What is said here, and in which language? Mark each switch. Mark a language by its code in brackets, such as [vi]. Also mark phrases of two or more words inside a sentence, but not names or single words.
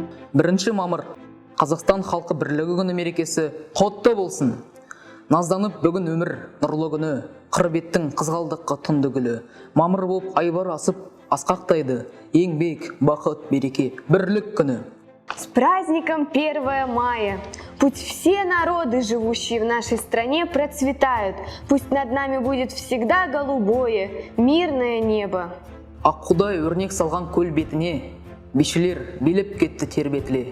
[kk] 1 мамыр Қазақстан халқы бірлігі күні мерекесі құтты болсын. Назданып бүгін өмір нұрлы күні, қыр беттің қызғалдаққа тұнды гүлі. Мамыр боп айбар асып асқақтайды, еңбек, бақыт, береке, бірлік күні. [ru] С праздником 1 мая! Пусть все народы, живущие в нашей стране, процветают. Пусть над нами будет всегда голубое, мирное небо. [kk] Аққудай өрнек салған көл бетіне, бишілер билеп кетті тербетіле.